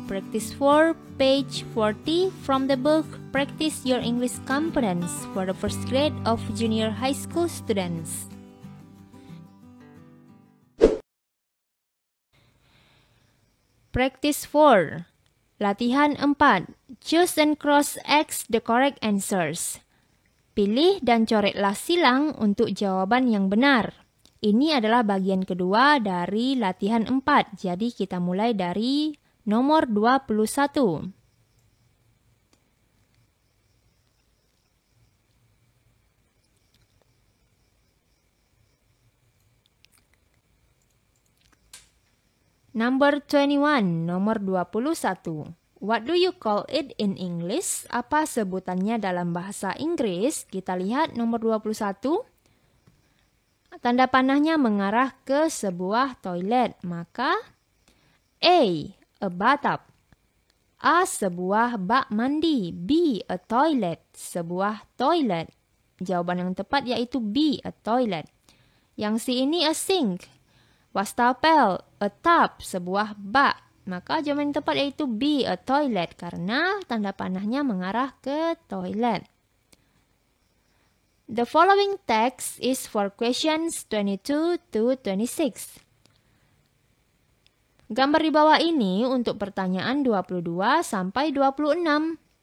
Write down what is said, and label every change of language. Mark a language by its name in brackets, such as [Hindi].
[English] Practice 4, page 40 from the book Practice Your English Confidence for the first grade of junior high school students. Practice 4. [Indonesian] Latihan 4. [English] Choose and cross X the correct answers. [Indonesian] Pilih dan coretlah silang untuk jawaban yang benar. Ini adalah bagian kedua dari latihan 4. Jadi kita mulai dari nomor 21. [English] Number 21, [Indonesian] nomor 21. [English] What do you call it in English? [Indonesian] Apa sebutannya dalam bahasa Inggris? Kita lihat nomor 21. Tanda panahnya mengarah ke sebuah toilet. Maka [English] A. A bathtub. A. [Indonesian] Sebuah bak mandi. B. [English] A toilet. [Indonesian] Sebuah toilet. Jawaban yang tepat yaitu B. [English] A toilet. [Indonesian] Yang C ini [English] a sink. [Indonesian] Wastafel. [English] A tub. [Indonesian] Sebuah bak. Maka jawaban yang tepat yaitu B, [English] a toilet, [Indonesian] karena tanda panahnya mengarah ke toilet. [English] The following text is for questions 22 to 26. [Indonesian] Gambar di bawah ini untuk pertanyaan 22 sampai 26.